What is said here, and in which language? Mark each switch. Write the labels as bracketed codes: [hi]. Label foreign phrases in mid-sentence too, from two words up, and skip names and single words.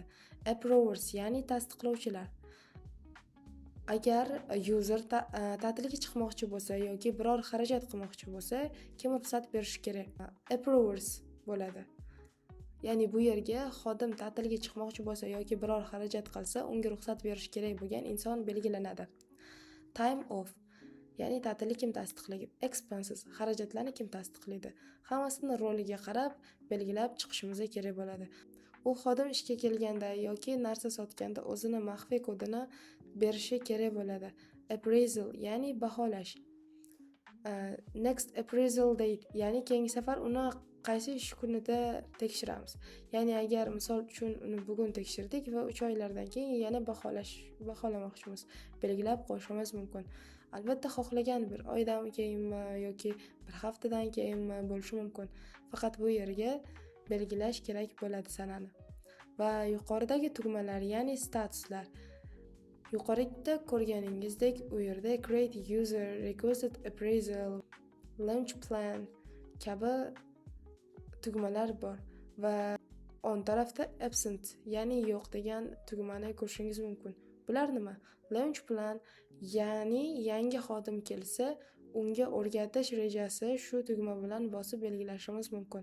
[uz] Approvers, ya'ni tasdiqlovchilar. Agar user ta'tilga chiqmoqchi bo'lsa yoki biror xarajat qilmoqchi bo'lsa, kim ruxsat berishi kerak? Approvers bo'ladi. Ya'ni bu yerga xodim ta'tilga chiqmoqchi bo'lsa yoki biror xarajat qilsa, unga ruxsat berish kerak bo'lgan inson belgilanadi. [en] Time off, [uz] ya'ni ta'tilni kim tasdiqlaydi? Expenses, xarajatlarni kim tasdiqlaydi? Hammasini roliga qarab belgilab chiqishimiz kerak bo'ladi. U xodim ishga kelganda yoki narsa sotganda o'zini maxfiy kodini berishi kerak bo'ladi. Appraisal, ya'ni baholash. [en] Next appraisal date, [uz] ya'ni keyingi safar uni qaysi ish kunida tekshiramiz. Ya'ni agar misol uchun uni bugun tekshirdik va 3 oylardan keyin yana baholamoqchimiz, belgilab qo'yishimiz mumkin. Albatta xohlagan bir oydan keyinmi yoki bir haftadan keyinmi bo'lishi mumkin. Faqat bu yerga belgilash kerak bo'ladi sanani. Va yuqoridagi tugmalar, ya'ni statuslar. Yuqorida ko'rganingizdek, u yerda [en] create user, requested appraisal, launch plan [uz] kabi tugmalar bor va on tarafda absent, ya'ni yo'q degan tugmani ko'rishingiz mumkin. Bular nima? [en] Launch plan, [uz] ya'ni yangi xodim kelsa, unga o'rgatish rejasi shu tugma bilan bosib belgilashimiz mumkin.